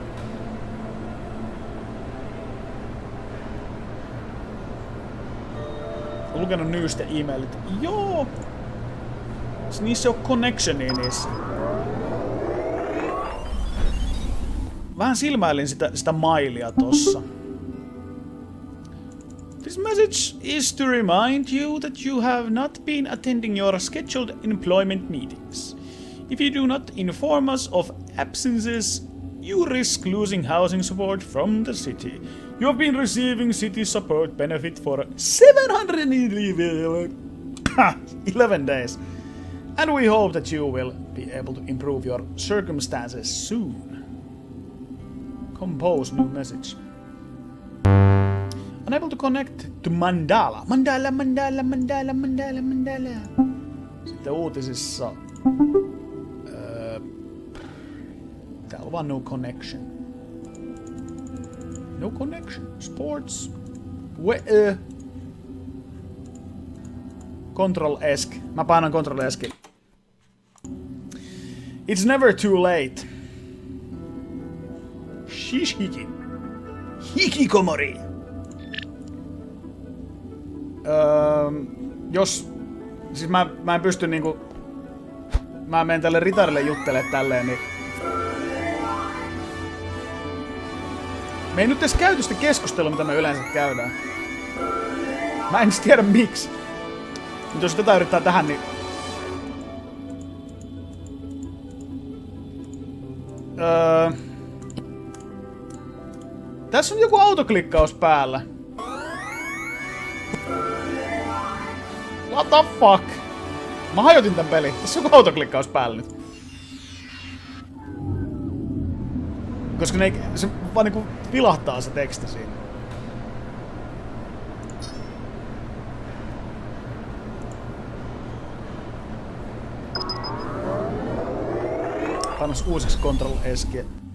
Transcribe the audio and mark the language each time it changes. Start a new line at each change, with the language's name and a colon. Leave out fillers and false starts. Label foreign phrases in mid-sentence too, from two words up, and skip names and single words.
Finnish: Olen lukenut newstä e-mailit. Joo! Niissä on connectionia niissä. vähän silmäilin sitä mailia tossa.
English: This message is to remind you that you have not been attending your scheduled employment meetings. If you do not inform us of absences, you risk losing housing support from the city. You have been receiving city support benefit for 711 days. And we hope that you will be able to improve your circumstances soon. Compose new message. Unable to connect to Mandala. Mandala.
Finnish: Sitten uutisissa... täällä on vaan
English: no connection. No connection. Sports. Control Esk.
Finnish: Mä painan Control Eski.
English: It's never too late.
Japanese: Shishiki. Hikikomori.
Finnish: Jos... Siis mä en pysty niinku... Mä menen tälle ritarille juttelemaan tälleen, niin... Me ei nyt edes käyty sitä keskustelua, mitä me yleensä käydään. Mä en tiedä miksi. Mutta jos tätä yrittää tähän, niin... Tässä on joku autoklikkaus päällä.
English: What the fuck?
Finnish: Mä hajotin tän pelin. Tässä on joku autoklikkaus päällä nyt. Koska se vaan niinku vilahtaa se teksti siinä. Panos uusiksi Control Eskiä.